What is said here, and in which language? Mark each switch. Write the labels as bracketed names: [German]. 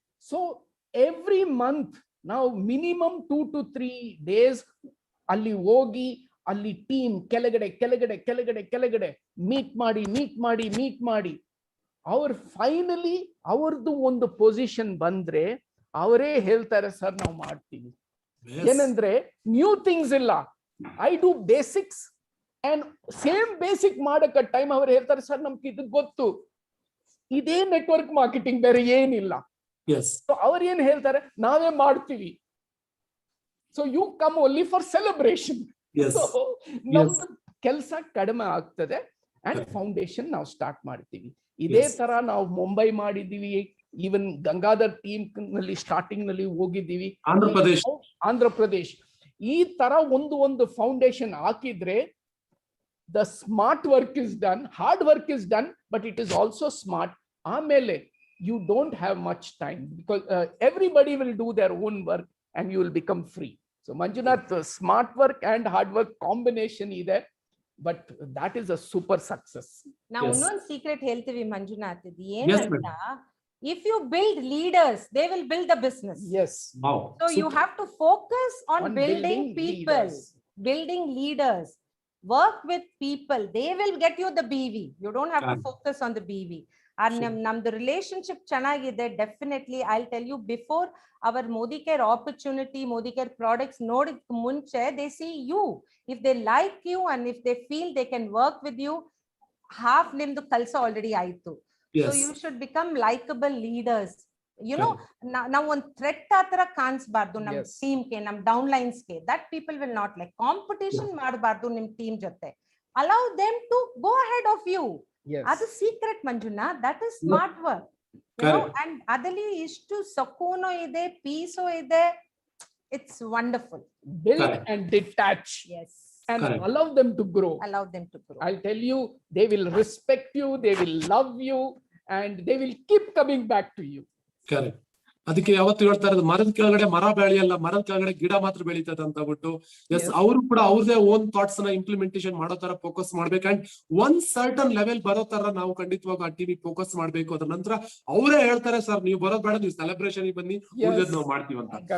[Kannada] So every month ನಾವು minimum 2 to 3 days ಅಲ್ಲಿ ಹೋಗಿ ಅಲ್ಲಿ ಟೀಮ್ ಕೆಳಗಡೆ ಮೀಟ್ ಮಾಡಿ ಅವ್ರು ಫೈನಲಿ ಅವ್ರದ್ದು ಒಂದು ಪೊಸಿಷನ್ ಬಂದ್ರೆ ಅವರೇ ಹೇಳ್ತಾರೆ, ಸರ್ ನಾವು ಮಾಡ್ತೀವಿ. ಏನಂದ್ರೆ ನ್ಯೂ ಥಿಂಗ್ಸ್ ಇಲ್ಲ, [English] I do basics [Kannada] and same basic ಮಾಡಕ ಟೈಮ್ ಅವ್ರು ಹೇಳ್ತಾರೆ, ಸರ್ ನಮ್ಗೆ ಇದು ಗೊತ್ತು, ಇದೇ ನೆಟ್ವರ್ಕ್ ಮಾರ್ಕೆಟಿಂಗ್, ಬೇರೆ ಏನಿಲ್ಲ. ಅವ್ರು ಏನ್ ಹೇಳ್ತಾರೆ, ನಾವೇ ಮಾಡ್ತೀವಿ. [English] So you come only for celebration. [Kannada] So ನಮ್ದು ಕೆಲಸ ಕಡಿಮೆ ಆಗ್ತದೆ ಅಂಡ್ ಫೌಂಡೇಶನ್ ನಾವು ಸ್ಟಾರ್ಟ್ ಮಾಡ್ತೀವಿ. ಇದೇ ತರ ನಾವು ಮುಂಬೈ ಮಾಡಿದೀವಿ, ಈವನ್ ಗಂಗಾಧರ್ ಟೀಮ್ ನಲ್ಲಿ ಸ್ಟಾರ್ಟಿಂಗ್ ನಲ್ಲಿ ಹೋಗಿದ್ದೀವಿ, ಆಂಧ್ರ ಪ್ರದೇಶ್. ಈ ತರ ಒಂದು ಫೌಂಡೇಶನ್ ಹಾಕಿದ್ರೆ [English] The smart work is done, hard work is done, but it is also smart. ಆಮೇಲೆ you don't have much time because everybody will do their own work and you will become free. So Manjunath, smart work and hard work combination ide, but that is a super success. Now one secret heltivi Manjunath, [Kannada] idi enanta, [English] if you build leaders, they will build the business. Yes. Wow. So super. You have to focus on building people, building leaders, work with people. They will get you the BV. You don't have to focus on the BV. [Kannada] ನಮ್ದು relationship ಚೆನ್ನಾಗಿದೆ. [English] definitely I tell you, before our Modi care opportunity, Modi care products ನೋಡಿದ ಮುಂಚೆ they see you, if they like you and if they feel they can work with you, half [Kannada] ನಿಮ್ದು ಕೆಲಸ already ಆಯ್ತು. [English] So you should become likable leaders. [Kannada] ನಾವ್ ಒಂದ್ threat ಆತರ ಕಾಣಿಸ್ಬಾರ್ದು ನಮ್ ಟೀಮ್ಗೆ, ನಮ್ down ಲೈನ್ಸ್ಗೆ. [English] That people will not like. [Kannada] Competition ಮಾಡಬಾರ್ದು ನಿಮ್ ಟೀಮ್ ಜೊತೆ. [English] Allow them to go ahead of you. [Kannada] ಅದು secret [English] Manjunath, that is smart work. [Kannada] And ಅದಲ್ಲಿ ಇಷ್ಟು ಸಕೂನೋ ಇದೆ, ಪೀಸೋ ಇದೆ. [English] It's wonderful. Build and detach. Yes. And allow them to grow. Allow them to grow. I'll tell you, they will respect you, they will love you, and they will keep coming back to you. Correct. [Kannada] ಅದಕ್ಕೆ ಯಾವತ್ತು ಹೇಳ್ತಾ ಇರೋದು, ಮರದ ಕೆಳಗಡೆ ಮರ ಬೆಳೆಯಲ್ಲ, ಮರದ ಕೆಳಗಡೆ ಗಿಡ ಮಾತ್ರ ಬೆಳೀತದೆ ಅಂತ ಬಿಟ್ಟು. ಎಸ್, ಅವರು ಕೂಡ ಅವ್ರದೇ ಓನ್ ಥಾಟ್ಸ್ ನ ಇಂಪ್ಲಿಮೆಂಟೇಷನ್ ಮಾಡೋ ತರ ಫೋಕಸ್ ಮಾಡ್ಬೇಕು. ಅಂಡ್ ಒಂದ್ ಸರ್ಟನ್ ಲೆವೆಲ್ ಬರೋ ತರ ನಾವು ಖಂಡಿತವಾಗ ಆ ಟಿವಿ ಫೋಕಸ್ ಮಾಡ್ಬೇಕು. ಅದ್ರ ನಂತರ ಅವರೇ ಹೇಳ್ತಾರೆ, ಸರ್ ನೀವು ಬರೋದ್ ಬೇಡ, ನೀವು ಸೆಲೆಬ್ರೇಷನ್ ಬನ್ನಿ, ಉಳಿದದ್ ನಾವು ಮಾಡ್ತೀವಿ ಅಂತ.